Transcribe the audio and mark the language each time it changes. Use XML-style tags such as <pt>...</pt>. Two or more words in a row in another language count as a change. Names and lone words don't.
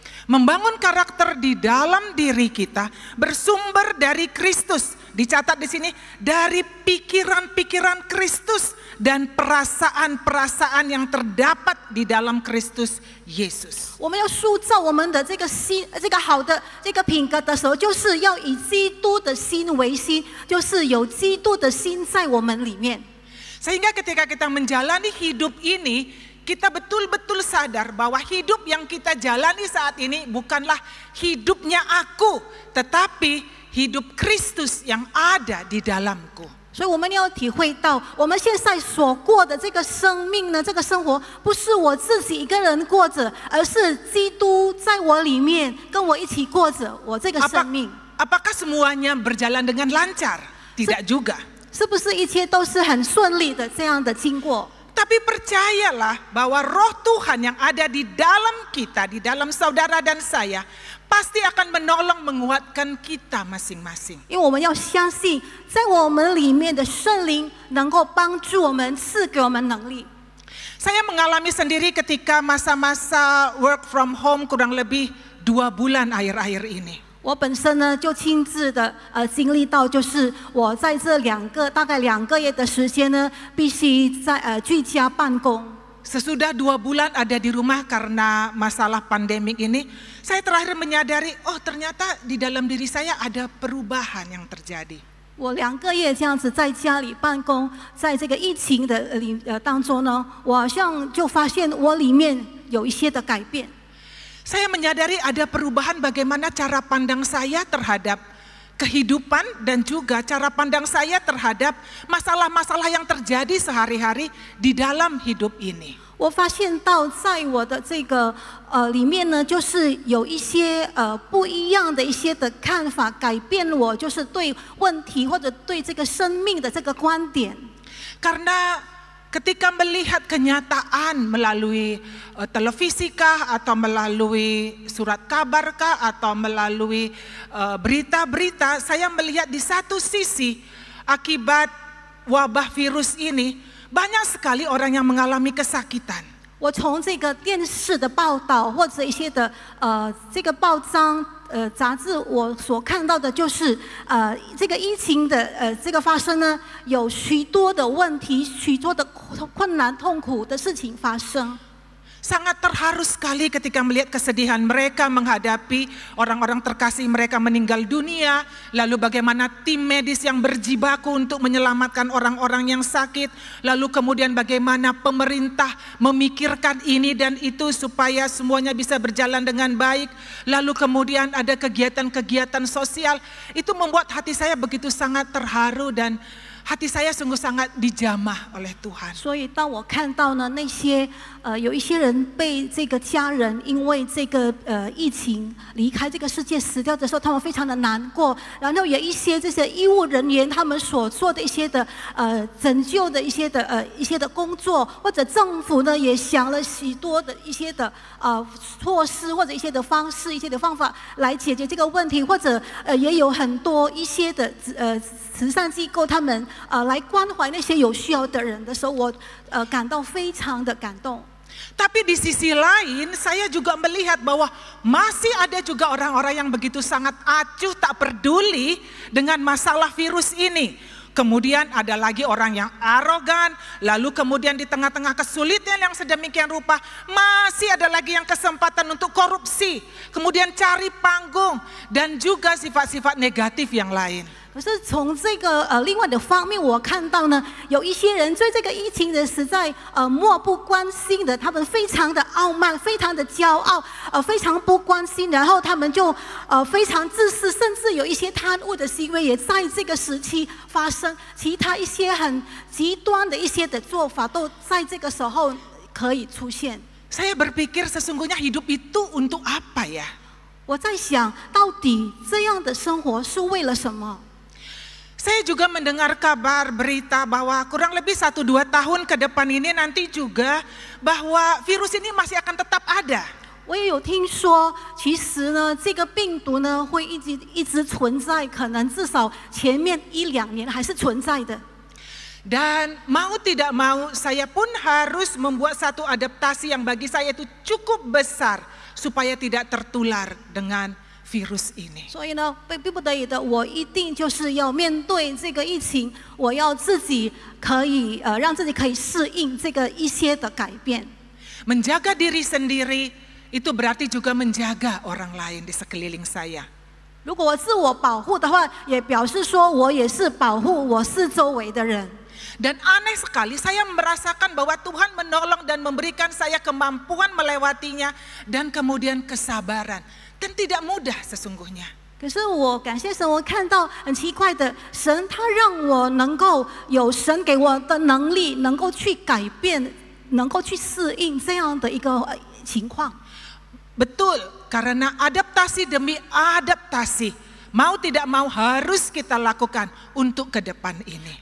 <id>Membangun karakter di dalam diri kita bersumber dari Kristus. Dicatat di sini, dari pikiran-pikiran Kristus dan perasaan-perasaan yang terdapat di dalam Kristus Yesus.</id> <zh>我们要塑造我们的这个心，这个好的这个品格的时候，就是要以基督的心为心，就是有基督的心在我们里面。</zh> <id>Sehingga ketika kita menjalani hidup ini, kita betul-betul sadar bahwa hidup yang kita jalani saat ini bukanlah hidupnya aku, tetapi hidup Kristus yang ada di dalamku.</id> <zh>所以我们要体会到，我们现在所过的这个生命呢，这个生活不是我自己一个人过着，而是基督在我里面跟我一起过着我这个生命。</zh> <id>Apakah semuanya berjalan dengan lancar? Tidak juga.</id> <zh>是不是一切都是很顺利的这样的经过？</zh> <id>Tapi percayalah bahwa roh Tuhan yang ada di dalam kita, di dalam saudara dan saya, pasti akan menolong menguatkan kita masing-masing.</id> <zh>因为我们要相信，在我们里面的圣灵能够帮助我们，赐给我们能力。</zh> <id>Saya mengalami sendiri ketika masa-masa</id> <en>work from home</en> <id>kurang lebih 2 bulan akhir-akhir ini.</id> <zh>我本身呢就亲自的经历到，就是我在这大概2个月的时间呢，必须在居家办公。</zh> <id>Sesudah 2 bulan ada di rumah karena masalah pandemik ini, saya terakhir menyadari, oh ternyata di dalam diri saya ada perubahan yang terjadi.</id> <zh>我2个月这样子在家里办公，在这个疫情的当中呢，我好像就发现我里面有一些的改变。</zh> <id>Saya menyadari ada perubahan bagaimana cara pandang saya terhadap kehidupan dan juga cara pandang saya terhadap masalah-masalah yang terjadi sehari-hari di dalam hidup ini.</id> <zh>我发现到在我的这个里面呢，就是有一些不一样的一些的看法，改变我就是对问题或者对这个生命的这个观点。</zh> <id>Karena ketika melihat kenyataan melalui televisi kah, atau melalui surat kabar kah, atau melalui berita-berita, saya melihat di satu sisi akibat wabah virus ini banyak sekali orang yang mengalami kesakitan.</id> <zh>我从这个电视的报道或者一些的这个报章杂志，我所看到的就是这个疫情的这个发生呢，有许多的问题，许多的困难、痛苦的事情发生。</zh> <id>Sangat terharu sekali ketika melihat kesedihan mereka menghadapi orang-orang terkasih mereka meninggal dunia. Lalu bagaimana tim medis yang berjibaku untuk menyelamatkan orang-orang yang sakit. Lalu kemudian bagaimana pemerintah memikirkan ini dan itu supaya semuanya bisa berjalan dengan baik. Lalu kemudian ada kegiatan-kegiatan sosial. Itu membuat hati saya begitu sangat terharu dan hati saya sungguh sangat dijamah oleh Tuhan.</id> <zh>所以当我看到呢那些有一些人被这个家人因为这个疫情离开这个世界死掉的时候，他们非常的难过。然后有一些这些医务人员他们所做的一些的拯救的一些的工作，或者政府呢也想了许多的一些的措施或者一些的方式、一些的方法来解决这个问题，或者也有很多一些的慈善机构他们来关怀那些有需要的人的时候，我感到非常的感动。</zh> <id>Tapi di sisi lain saya juga melihat bahwa masih ada juga orang-orang yang begitu sangat acuh tak peduli dengan masalah virus ini. Kemudian ada lagi orang yang arogan, lalu kemudian di tengah-tengah kesulitan yang sedemikian rupa masih ada lagi yang kesempatan untuk korupsi, kemudian cari panggung dan juga sifat-sifat negatif yang lain.</id> <zh>可是从这个另外的方面，我看到呢，有一些人对这个疫情的实在漠不关心的，他们非常的傲慢，非常的骄傲，非常不关心，然后他们就非常自私，甚至有一些贪污的行为也在这个时期发生，其他一些很极端的一些的做法都在这个时候可以出现。</zh> <id>Saya berpikir sesungguhnya hidup itu untuk apa ya?</id> <zh>我在想，到底这样的生活是为了什么？</zh> <id>Saya juga mendengar kabar berita bahwa kurang lebih 1-2 tahun ke depan ini nanti juga bahwa virus ini masih akan tetap ada.</id> <zh>我也有听说，其实呢，这个病毒呢会一直存在，可能至少前面1-2年还是存在的。</zh> <id>Dan mau tidak mau saya pun harus membuat satu adaptasi yang bagi saya itu cukup besar supaya tidak tertular dengan virus ini.</id> <zh>所以呢，被逼不得已的，我一定就是要面对这个疫情，我要自己可以让自己可以适应这个一些的改变。</zh> <id>Menjaga diri sendiri itu berarti juga menjaga orang lain di sekeliling saya.</id> <zh>如果我自我保护的话，也表示说我也是保护我四周围的人。</zh> <id>Dan aneh sekali saya merasakan bahwa Tuhan menolong dan memberikan saya kemampuan melewatinya dan kemudian kesabaran. Dan tidak mudah sesungguhnya.</id> <zh>可是我感谢神，我看到很奇怪的，神他让我能够有神给我的能力，能够去改变，能够去适应这样的一个情况。</zh> <id>Betul, karena adaptasi demi adaptasi, mau tidak mau harus kita lakukan untuk ke depan ini.</id>